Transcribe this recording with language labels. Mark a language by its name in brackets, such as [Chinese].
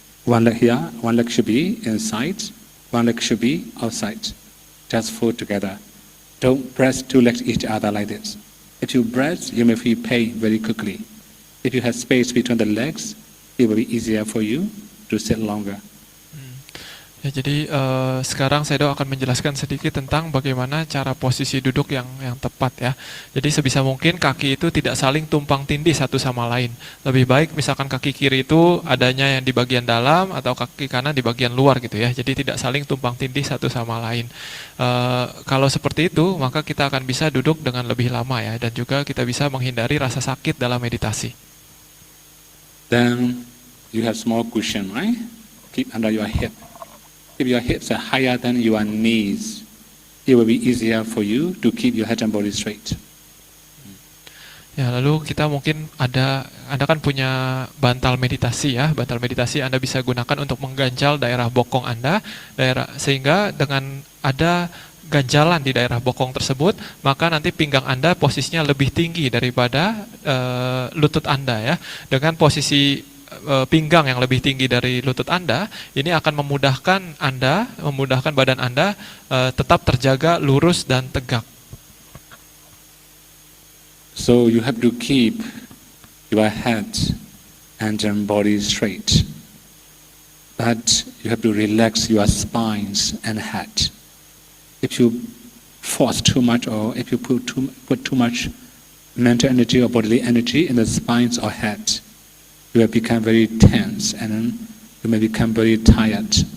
[English] One leg here, one leg should be inside, one leg should be outside. Just fold together. Don't press two legs each other like this. If you press, you may feel pain very quickly. If you have space between the legs, it will be easier for you to sit longer. [Indonesian] Ya, jadi sekarang saya akan menjelaskan sedikit tentang bagaimana cara posisi duduk yang tepat ya. Jadi sebisa mungkin kaki itu tidak saling tumpang tindih satu sama lain. Lebih baik misalkan kaki kiri itu adanya yang di bagian dalam atau kaki kanan di bagian luar gitu ya. Jadi tidak saling tumpang tindih satu sama lain. Kalau seperti itu, maka kita akan bisa duduk dengan lebih lama ya, dan juga kita bisa menghindari rasa sakit dalam meditasi. [English] Then you have small cushion, right? Keep under your hip. If your hips are higher than your knees, it will be easier for you to keep your head and body straight. [Indonesian] Ya, lalu kita mungkin Anda kan punya bantal meditasi ya. Bantal meditasi Anda bisa gunakan untuk mengganjal daerah bokong Anda, sehingga dengan ada ganjalan di daerah bokong tersebut, maka nanti pinggang Anda posisinya lebih tinggi daripada lutut Anda ya. Dengan posisi pinggang yang lebih tinggi dari lutut Anda, ini akan memudahkan badan Anda tetap terjaga lurus dan tegak. [English] So you have to keep your head and your body straight, but you have to relax your spines and head. If you force too much, or if you put too much mental energy or bodily energy in the spines or head, you will become very tense and then you may become very tired.